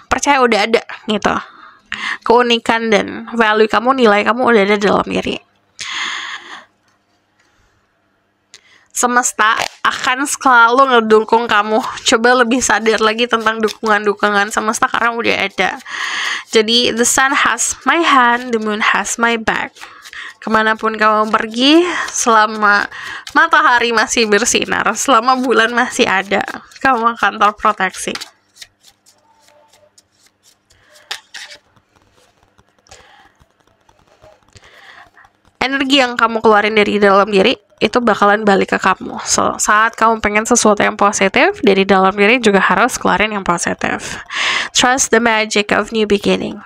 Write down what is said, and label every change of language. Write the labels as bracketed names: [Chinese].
[Indonesian] Percaya udah ada gitu. Keunikan dan value kamu, nilai kamu udah ada dalam diri. Semesta akan selalu ngedukung kamu. Coba lebih sadar lagi tentang dukungan-dukungan semesta karena udah ada. Jadi [English] the sun has my hand, the moon has my back. [Indonesian] Kemanapun kamu pergi, selama matahari masih bersinar, selama bulan masih ada, kamu akan terproteksi. Energi yang kamu keluarin dari dalam diri itu bakalan balik ke kamu. So, saat kamu pengen sesuatu yang positif, dari dalam diri juga harus keluarin yang positif. [English] Trust the magic of new beginning.